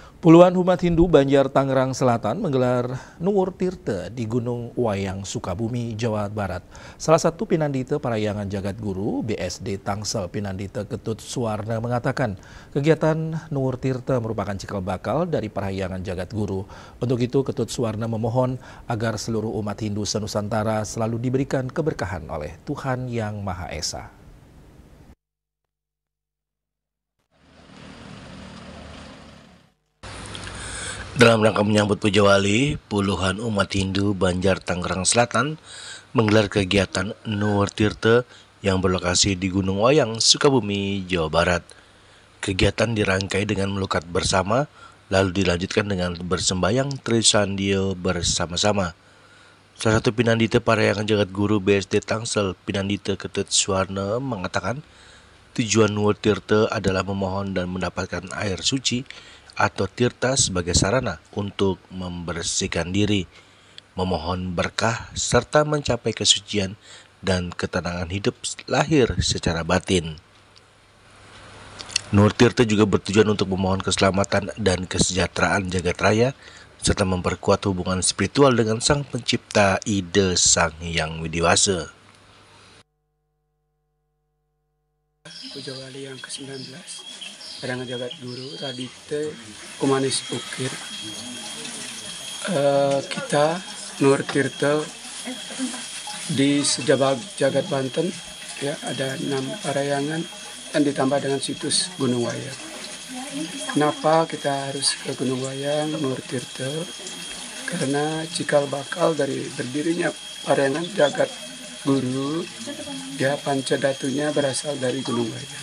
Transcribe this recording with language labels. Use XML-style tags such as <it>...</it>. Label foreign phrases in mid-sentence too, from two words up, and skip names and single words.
<id>Puluhan umat Hindu Banjar Tangerang Selatan menggelar Nuwur Tirta di Gunung Wayang, Sukabumi, Jawa Barat. Salah satu Pinandita Parayangan Jagat Guru BSD Tangsel Pinandita Ketut Suwarna mengatakan kegiatan Nuwur Tirta merupakan cikal bakal dari Parayangan Jagat Guru. Untuk itu Ketut Suwarna memohon agar seluruh umat Hindu senusantara selalu diberikan keberkahan oleh Tuhan Yang Maha Esa. Dalam rangka menyambut Puja Wali, puluhan umat Hindu Banjar Tangerang Selatan menggelar kegiatan Nuwur Tirta yang berlokasi di Gunung Wayang, Sukabumi, Jawa Barat. Kegiatan dirangkai dengan melukat bersama, lalu dilanjutkan dengan bersembayang Trisandio bersama-sama. Salah satu Pinandita Parayangan Jagat Guru BSD Tangsel, Pinandita Ketut Suwarna mengatakan, tujuan Nuwur Tirta adalah memohon dan mendapatkan air suci atau tirta sebagai sarana untuk membersihkan diri, memohon berkah, serta mencapai kesucian dan ketenangan hidup lahir secara batin. Nuwur Tirta juga bertujuan untuk memohon keselamatan dan kesejahteraan jagat raya, serta memperkuat hubungan spiritual dengan Sang Pencipta Ide Sang Hyang Widiwasa. Puja Wali yang ke-19, Parayangan Jagat Guru, Radite Kumanis Ukir. Kita Nuwur Tirta di sejabag Jagat Banten, ya, ada 6 parayangan dan ditambah dengan situs Gunung Wayang. Kenapa kita harus ke Gunung Wayang, Nuwur Tirta? Karena cikal bakal dari berdirinya Parayangan Jagat Guru, ya, pancadatunya berasal dari Gunung Wayang.</id>